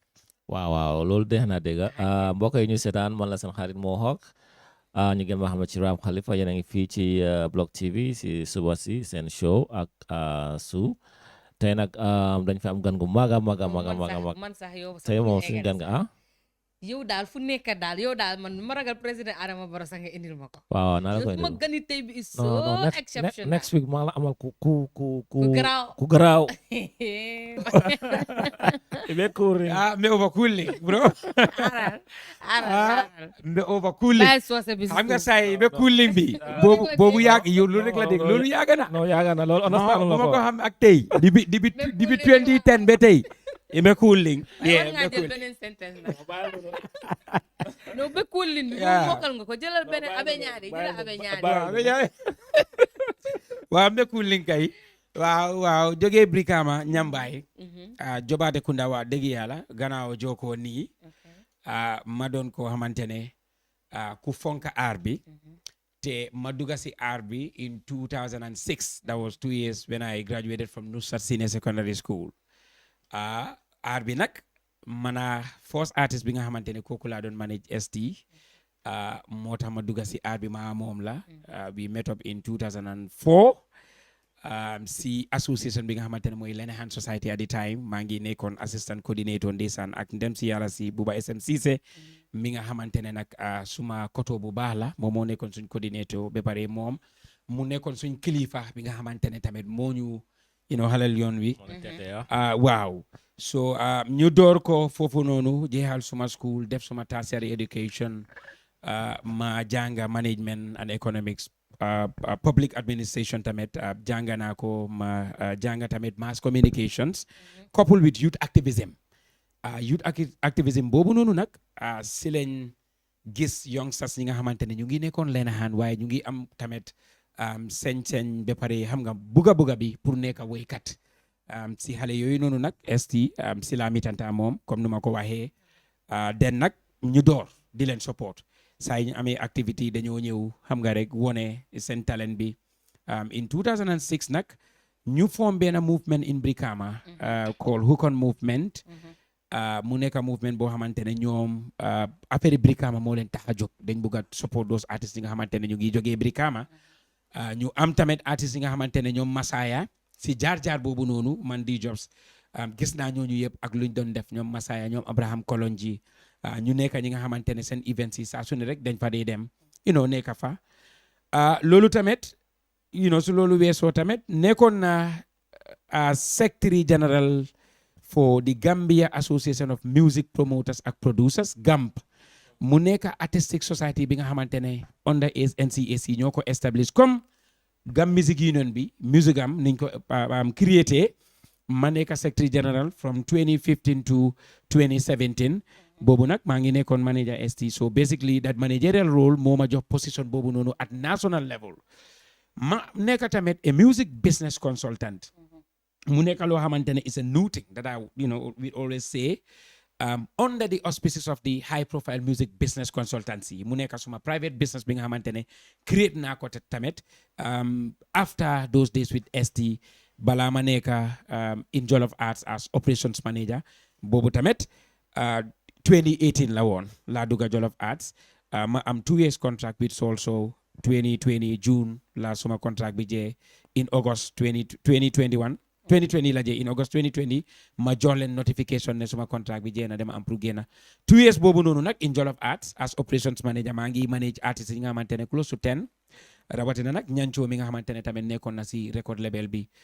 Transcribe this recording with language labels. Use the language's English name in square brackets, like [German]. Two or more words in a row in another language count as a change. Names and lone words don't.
[Wolof] waaw loolu deex na dégg mbokk yi ñu seetaan man la seen xarit Mohawk ñu gën ma xam ci Ram Khalifa yéen a ngi fii ci Block TV si suba si seen show ak su tey nag dañ fi am gan gu mag man sax yow tey moom suñu gan nga yow daal fu nekk daal yow daal man ma ragal président Adama Barrow sax nga indil ma ko waaw naa la koy ma gani tey bi [English] is so exceptional next week [Wolof] maa la amal ku garaaw [English] be cooling me overcooling bro me overcooling [Wolof] xam nga [English] say be cooling [Wolof] bi boobu yàgg yow loolu rek la dégg loolu yàgg na loolu understand la ko xam ak tey dibi 2010 ba tey [English] be cooling [Wolof] nga jël beneen sentence na no [English] be cooling [Wolof] bi mokkal nga ko jëlal beneen abe ñaari waaw [English] be cooling [Wolof] kay waaw jógee Brikama Ñambaay Jobarteh Kunda waa dëgg yàlla gannaaw jokkoo nii ma doon ko xamante ne ku fonka aar bi te ma dugga si aar bi [English] in 2006 that was 2 years when I graduated from Nusrat Senior Secondary School [Wolof] aar bi nag mana [English] first artist [Wolof] bi nga xamante ne kooku laa doon manage ST moo tax ma dugga si aar bi moom la [English] we met up in 2004 [Wolof] si association bi nga xamante ne mooy Lenahan Society [English] at the time [Wolof] maa ngi nekkoon [English] assistant coordinator [Wolof] ndeysaan ak ndem si yàlla si Buba SM Cissé mi nga xamante ne nag suma koto bu baax la moom moo nekkoon suñ coordinator ba pare moom mu nekkoon suñ kilifa bi nga xamante ne tamit moo ñu xalal yoon wi waaw so ñu door ko foofu noonu jeexal suma school def suma [English] tertiary education [Wolof] ma jànga [English] management and economics public administration [Wolof] tamit jànga naa ko ma jànga tamit [English] mass communications coupled with youth activism [Wolof] boobu noonu nag si lañ gis youngsters yi nga xamante ne ñu ngi nekkoon Lenahan waaye ñu ngi am tamit señ ba pare xam nga buga bi pour nekk woykat si xale yooyu noonu nag ST si la mitanta moom comme nu ma ko waxee den nag ñu door di leen support saa yi ñu amee activité dañoo ñëw xam nga rek wone seen talent bi in 2006 nag ñu form benn [English] movement in Brikama called Hook On Movement [Wolof] mu nekk movement boo xamante ne ñoom affaire Brikama moo leen tax a jóg dañ bëgg a [English] support those artistes [Wolof] yi nga xamante ne ñu ngi jógee Brikama ñu am tamit artistes yi nga xamante ne ñoom Masaya si jaar boobu noonu man di JOBZ gis naa ñooñu yëpp ak luñ doon def ñoom Masaya ñoom Abraham Kolonji ñu nekk ñi nga xamante ne seen events yi saa su ne rek dañ fa dee dem nekk fa loolu tamit su loolu weesoo tamit nekkoon na secretary [English] general for the Gambia Association of Music Promoters and Producers [Wolof] GAMP mu nekk [English] artistic society [Wolof] bi nga xamante ne under NCAC ñoo ko establish comme Gam Music Union bi music am niñ ko créé ma nekk [English] secretary general from 2015 to 2017 [Wolof] boobu nag maa ngi nekkoon [English] manager ST so basically that managerial role [Wolof] moo ma jox [English] position [Wolof] boobu noonu [English] at national level [Wolof] ma nekk tamit [English] a music business consultant [Wolof] mu nekk loo xamante ne [English] is a new thing that we always say under the auspices of the high profile music business consultancy [Wolof] mu nekk suma [English] private business [Wolof] bi nga xamante ne [English] create [Wolof] naa ko tamit [English] after those days with ST [Wolof] balaa ma nekk [English] in Jollof Arts as operations manager [Wolof] boobu tamit 2018 la woon laa dugga Jollof Arts ma am [English] 2 years contract with also [Wolof] 2020 June la suma contract bi jee [English] in August 2020 [Wolof] la jee [English] in August 2020 [Wolof] ma jox leen notification ne suma contract bi jee na dama am pour génna 2 years boobu noonu nag [English] in Jollof Arts as operations manager [Wolof] maa ngi manage artistes yi nga xamante ne [English] close to 10 [Wolof] rawatina nag ñancoo mi nga xamante ne tamit nekkoon na si record label bi